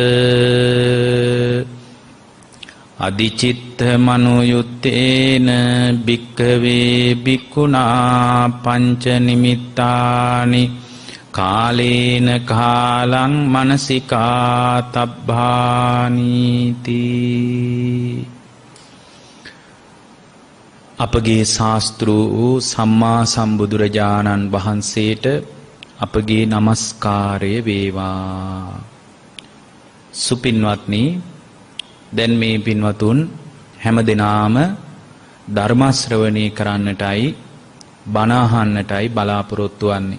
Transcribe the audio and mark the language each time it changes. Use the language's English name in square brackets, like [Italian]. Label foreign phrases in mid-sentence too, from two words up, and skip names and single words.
[Pali] අදිචිත්ත මනෝයුත්තේන භික්ඛවේ භික්ඛුනා පංච නිමිත්තානි කාලේන කාලං මනසිකා තබ්බානීති. [Sinhala] අපගේ ශාස්ත්‍රූ වූ සම්මා සම්බුදුරජාණන් වහන්සේට අපගේ নমස්කාරය වේවා. සුපින්වත්නි, දැන් මේ පින්වතුන් හැමදෙනාම ධර්ම ශ්‍රවණය කරන්නටයි බණ අහන්නටයි බලාපොරොත්තු වෙන්නේ.